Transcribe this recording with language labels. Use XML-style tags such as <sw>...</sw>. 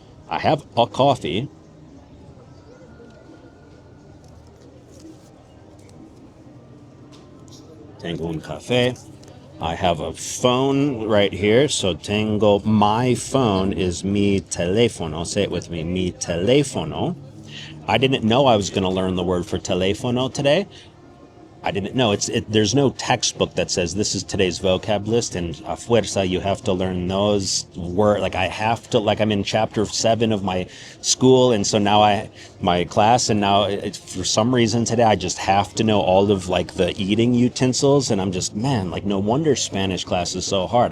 <en>I have a coffee.</en> <es>Tengo un café.</es> <en>I have a phone right here. So tengo, my phone is</en> <es>mi teléfono.</es> <en>Say it with me,</en> <es>mi teléfono.</es> <en>I didn't know I was going to learn the word for teléfono today. I didn't know. There's no textbook that says this is today's vocab list, and</en> <es>a fuerza,</es> <en>you have to learn those words. Like I have to, like I'm in chapter 7 of my school, and so now my class, and now for some reason today I just have to know all of like the eating utensils, and I'm just, man, like no wonder Spanish class is so hard.</en>